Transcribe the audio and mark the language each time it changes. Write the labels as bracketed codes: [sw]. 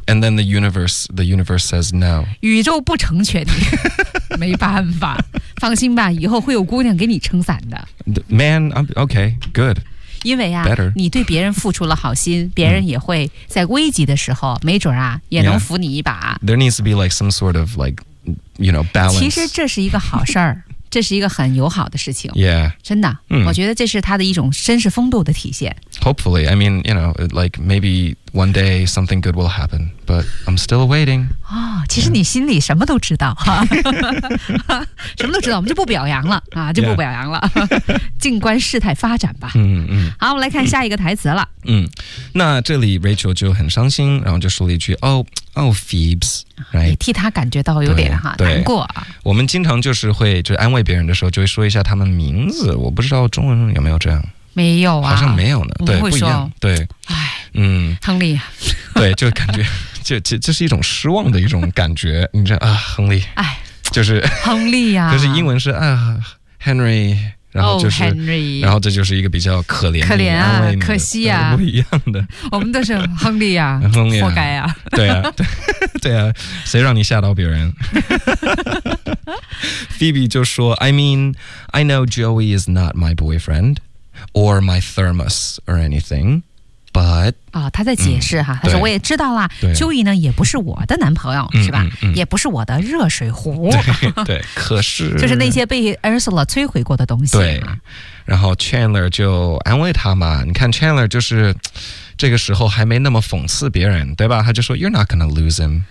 [en] yeah. And then the universe says no. [zh] 宇宙不成全你。没办法，放心吧，以后会有姑娘给你撑伞的。 [en] Man, okay, good. [zh] 因为啊、 [en] Better. [zh] 你对别人付出了好心，别人也会在危急的时候没准啊也能扶你一把。 [en] Yeah. There needs to be like some sort of like, you know, balance. [zh] 其实这是一个好事儿。这是一个很友好的事情。 [en] Yeah. [zh] 真的、我觉得这是他的一种绅士风度的体现。 [en] Hopefully, I mean, you know, like maybe one day something good will happen, but I'm still waiting. [zh] 哦，其实你心里什么都知道、 [en] yeah. [zh] 什么都知道，我们就不表扬了啊，就不表扬了、 [en] yeah. [zh] 静观事态发展吧。好，我们来看下一个台词了。那这里 Rachel 就很伤心，然后就说了一句 [en] Oh Phoebs、right? [zh] 也替他感觉到有点哈难过。我们经常就是会就安慰别人的时候就会说一下他们名字，我不知道中文有没有这样。没有啊，好像没有呢。对，不一样。对，哎，亨利。对，就感觉这是一种失望的一种感觉。你知道啊，亨利，哎，就是亨利呀、啊。可是英文是啊 ，Henry。然后就是、 [en] Henry, [zh] 然后这就是一个比较可怜可怜啊可惜啊不一样的。我们都是亨利啊亨利啊活该啊。对啊对对啊，谁让你吓到别人。 [en] Phoebe 就说 I mean, I know Joey is not my boyfriend or my thermos or anything, but、 [zh] 哦、他在解释哈、他说我也知道啦 Joey 呢也不是我的男朋友是吧、也不是我的热水壶。对可是就是那些被 Ursula 摧毁过的东西。对，然后 Chandler 就安慰他嘛，你看 Chandler 就是这个时候还没那么讽刺别人，对吧？他就说 [en] You're not gonna lose him，